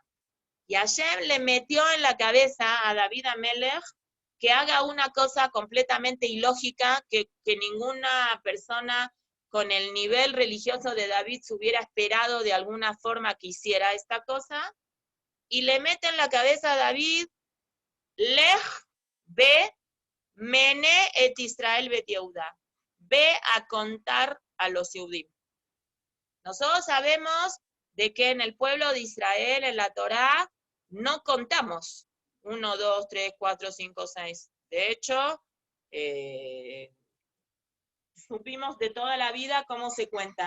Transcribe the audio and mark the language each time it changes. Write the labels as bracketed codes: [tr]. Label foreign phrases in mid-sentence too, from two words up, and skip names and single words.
[es] Y Hashem le metió en la cabeza a David Amelech que haga una cosa completamente ilógica que ninguna persona con el nivel religioso de David se hubiera esperado de alguna forma que hiciera esta cosa, y le mete en la cabeza a David, [he] לך ומנה את ישראל ואת יהודה, [es] ve a contar a los Yehudim. Nosotros sabemos de que en el pueblo de Israel, en la Torá, no contamos 1, 2, 3, 4, 5, 6. De hecho, supimos de toda la vida cómo se cuenta.